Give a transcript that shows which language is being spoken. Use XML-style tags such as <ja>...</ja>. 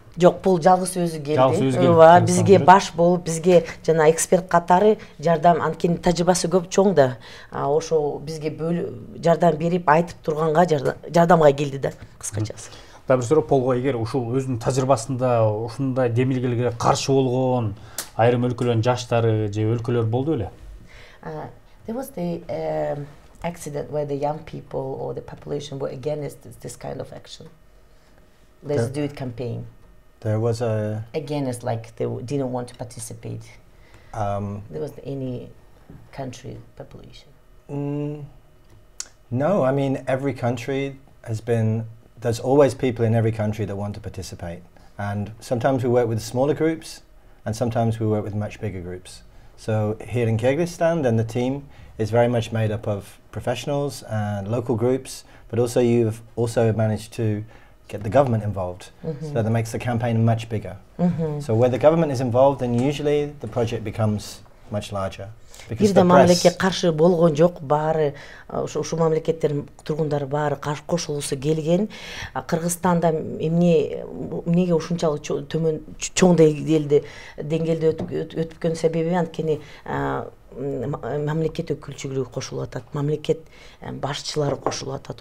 <ky>Жок, бул жалгыз өзү келди. Ооба, бизге баш болуп, бизге жана эксперт катары жардам, анткени тажрыйбасы көп, чоң да. Ошо бизге жардам берип, айтып турганга жардамга келди да, кыскачасы. Дагы бир суроо, полго эгер ушул өзүнүн тажрыйбасында ушундай демилгелерге каршы болгон айрым өлкөлөрдүн жаштары же өлкөлөр болду беле?</ky> <en>There was the accident where the young people or the population were against this kind of action. Let's do it campaign. There was a... Against, like they didn't want to participate. There was any country population? No, I mean, every country has been... There's always people in every country that want to participate. And sometimes we work with smaller groups, and sometimes we work with much bigger groups. So here in Kyrgyzstan, then the team is very much made up of professionals and local groups, but also you've also managed to get the government involved. So that makes the campaign much bigger. So where the government is involved, then usually the project becomes much larger.</en> <ky>Бир да мамлекет каршы болгон жок, баары ушул мамлекеттердин тургундары баары кошулгусу келген. Кыргызстанда эмнеге ушунчалык төмөн чоң деңгээлде өтүпкөн себеби анткени мамлекет өкүлчүлүгү кошулуп атат, мамлекет башчылары кошулуп атат.</ky>